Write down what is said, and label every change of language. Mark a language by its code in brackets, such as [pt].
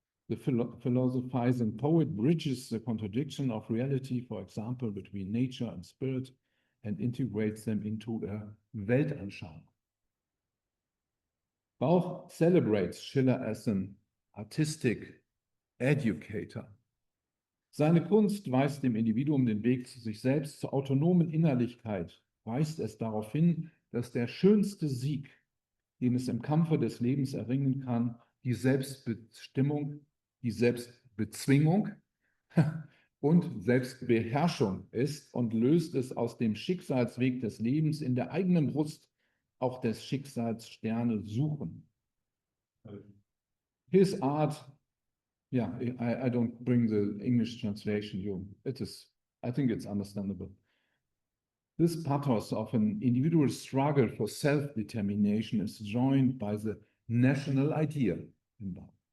[en] The philosophizing poet bridges the contradiction of reality, for example, between nature and spirit, and integrates them into a Weltanschauung. Bauch celebrates Schiller as an artistic educator. [de] Seine Kunst weist dem Individuum den Weg zu sich selbst, zur autonomen Innerlichkeit, weist es darauf hin, dass der schönste Sieg, den es im Kampfe des Lebens erringen kann, die Selbstbestimmung, die Selbstbezwingung und Selbstbeherrschung ist und löst es aus dem Schicksalsweg des Lebens in der eigenen Brust auch des Schicksals Sterne suchen. [en] His art, yeah, I don't bring the English translation, I think it's understandable. This pathos of an individual struggle for self-determination is joined by the national idea in Bauch.